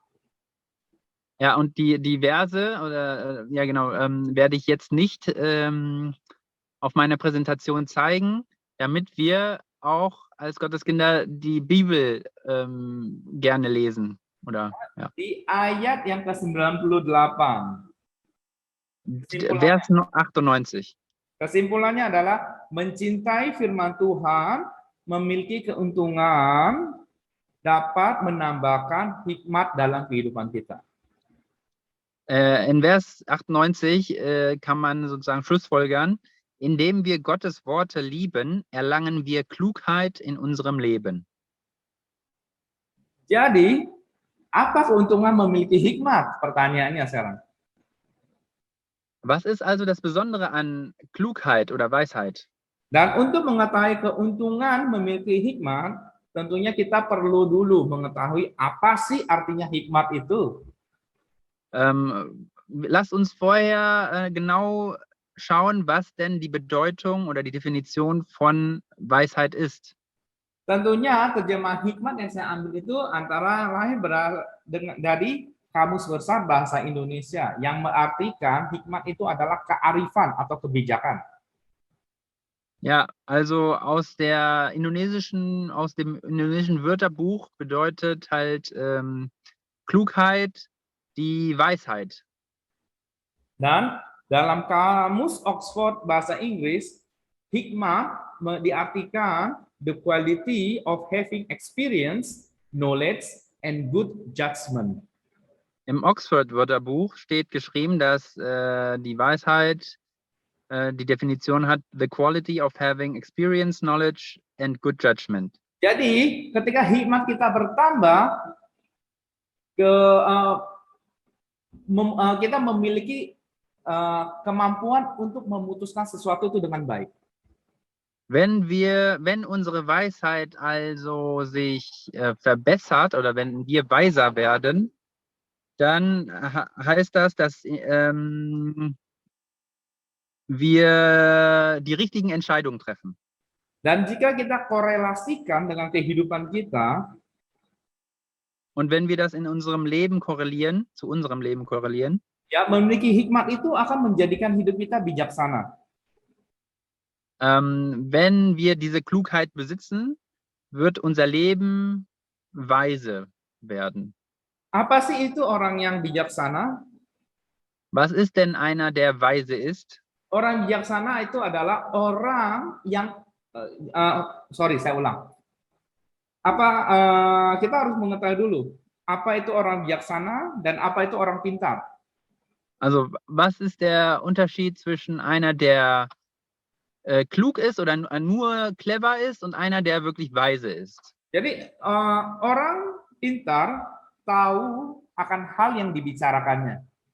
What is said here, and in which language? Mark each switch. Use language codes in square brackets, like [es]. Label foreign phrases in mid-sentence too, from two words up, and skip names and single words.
[de] Ja, und die Verse, oder ja genau, werde ich jetzt nicht auf meiner Präsentation zeigen, damit wir auch als Gotteskinder die Bibel gerne lesen. Oder, ja. [id] Di ayat yang ke-98. [de] Vers 98. [id] Kesimpulannya adalah mencintai firman Tuhan memiliki keuntungan dapat menambahkan hikmat dalam kehidupan kita. [de] In Vers 98 kann man sozusagen schlussfolgern, indem wir Gottes Worte lieben, erlangen wir Klugheit in unserem Leben. [id] Jadi, apa keuntungan memiliki hikmat? Pertanyaannya sekarang. [de] Was ist also das Besondere an Klugheit oder Weisheit? [id] Dan untuk mengetahui keuntungan memiliki hikmat, tentunya kita perlu dulu mengetahui apa sih artinya hikmat itu. [de] Lasst uns vorher genau schauen, was denn die Bedeutung oder die Definition von Weisheit ist. [id] Tentunya terjemahan hikmat yang saya ambil itu antara lain dari Kamus Besar Bahasa Indonesia yang mengartikan hikmat itu adalah kearifan atau kebijakan. [de] Ja, also aus dem indonesischen Wörterbuch bedeutet halt Klugheit die Weisheit. [id] Dan dalam Kamus Oxford Bahasa Inggris, hikmah diartikan [en] the quality of having experience, knowledge, and good judgment. [de] Im Oxford-Wörterbuch steht geschrieben, dass die Weisheit die Definition hat, [en] the quality of having experience, knowledge, and good judgment. [id] Jadi, ketika hikmat kita bertambah, kita memiliki kemampuan untuk memutuskan sesuatu itu dengan baik. [de] Wenn unsere Weisheit also sich verbessert oder wenn wir weiser werden, dann heißt das, dass wir die richtigen Entscheidungen treffen. [id] Dan jika kita korelasikan dengan kehidupan kita, [de] und wenn wir das in unserem Leben korrelieren, zu unserem Leben korrelieren, [id] ya, memiliki hikmat itu akan menjadikan hidup kita bijaksana. [de] Wenn wir diese Klugheit besitzen, wird unser Leben weise werden. [id] Apa sih itu orang yang bijaksana? [de] Was ist denn einer, der weise ist? [id] Orang bijaksana itu adalah orang yang saya ulang. Kita harus mengetahui dulu apa itu orang bijaksana dan apa itu orang pintar. [de] Also, was ist der Unterschied zwischen einer, der klug ist oder nur clever ist und einer, der wirklich weise ist. [id] Jadi orang pintar tahu akan hal yang dibicarakannya.